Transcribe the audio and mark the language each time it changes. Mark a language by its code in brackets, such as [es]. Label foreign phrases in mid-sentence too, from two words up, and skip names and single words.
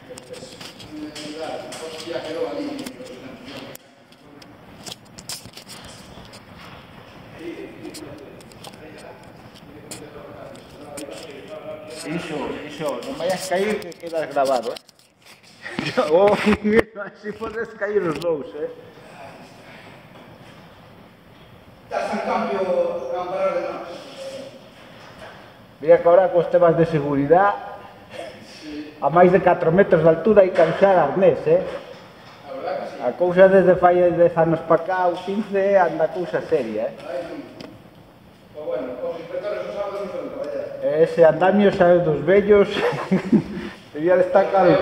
[es] Eso, no vayas a caer que quedas grabado, así puedes caer los dos, Estás en cambio, camparar de más. Mira que ahora con temas de seguridad, [gl] a máis de 4 metros de altura hai que usar arnés, [es] A verdad que sí. [gl] A cousa desde fai 10 anos para cá, ou 15, anda a cousa seria, Pues bueno, os inspectores os sábados non poden traballar. Ese andamio sabe dos vellos, debía de estar caducado.